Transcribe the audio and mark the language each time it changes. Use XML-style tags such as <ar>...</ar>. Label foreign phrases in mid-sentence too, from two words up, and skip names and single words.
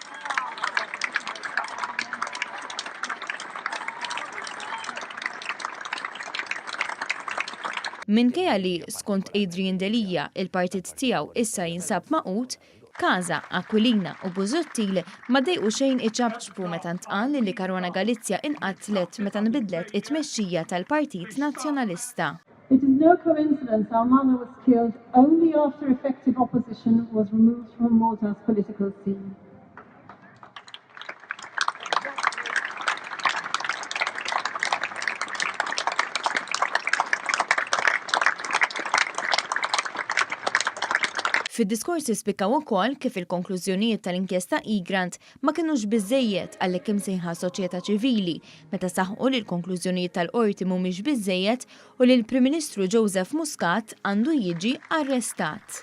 <mt>Minkejja li skont Adrian Delija il-partit tiegħu issa jinsab maqut, Casa, Aquilina u Busuttil ma dejqu xejn iċabċbu meta ntqal li Caruana Galizia inqatlet meta nbidlet it-tmexxija tal-Partit Nazzjonalista.</mt> <en>It is no coincidence our mother was killed only after effective opposition was removed from Malta's political scene.</en> <mt>Fid-diskorsi spikkaw ukoll kif il-konklużjonijiet tal-inkjesta Egrant ma kinux biżżejjed għalhekk imsejħa soċjetà ċivili meta saħħu li l-konklużjonijiet tal-qorti mhumiex biżżejjed u li l-Prim Ministru Joseph Muscat għandu jiġi arrestat.</mt>